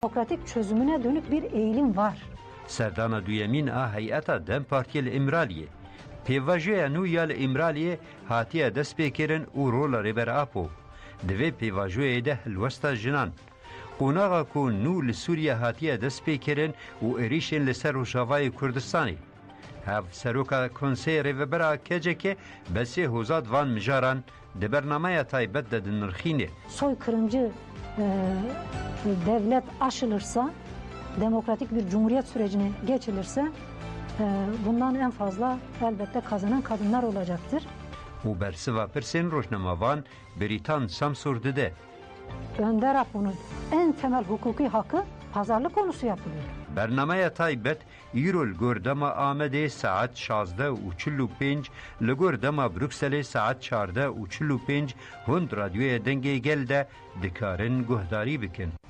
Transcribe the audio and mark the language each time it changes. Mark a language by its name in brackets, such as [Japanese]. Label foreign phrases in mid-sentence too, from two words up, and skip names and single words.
[Turkish] demokratik çözümüne dönük bir eğilim var. [Kurdish] Serdana duyemîn a heyeta Dem Partiya li Îmraliyê. Pêvajoya nû ya li Îmraliyê hatiye destpêkirin û rola rêberapo. Di vê pêvajoyê de hilwesta jinan. Qonaxa ku nû li Sûriye hatiye destpêkirin û êrişên li ser Rojavayê Kurdistanê. Hev seroka Konseyê Rêvebera Kecekê besê hozat van mijaran di bernameya taybet de dinirxînê. [Turkish] Soykırımcı devlet aşılırsa, demokratik bir cumhuriyet sürecine geçilirse bundan en fazla elbette kazanan kadınlar olacaktır. [Kurdish] û bersiva pirsên rojnamavan Beritan Samsur dide. [Turkish] Önder Apo'nun en temel hukuki hakkı pazarlık konusu yapılıyor. [Kurdish] Bernameya taybet îro li gor dema Amedê saet 16:45 li gor dema Brükselê saet 14:45 hûn radyoya dengê gel de dikarin guhdarî bikin.